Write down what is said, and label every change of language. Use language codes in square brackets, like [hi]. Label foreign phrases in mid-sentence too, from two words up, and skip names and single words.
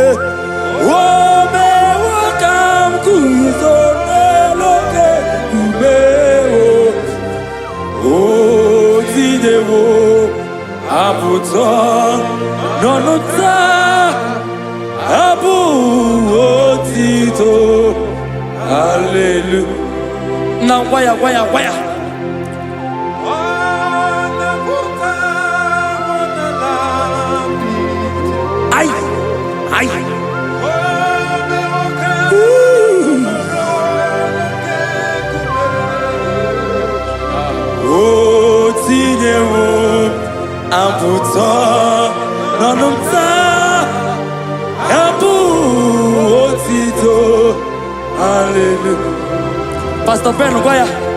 [ig] O mewo ka m guzo n'elu oke nkume. O tinyewo apụta n'ọnụ nta. Hapụ otito. [en] Hallelujah. Now, why? Ay. [ig] O tinyewo apụta n'ọnụ nta. Hapụ otito. Hallelujah. Pastor Ben, gwa ya.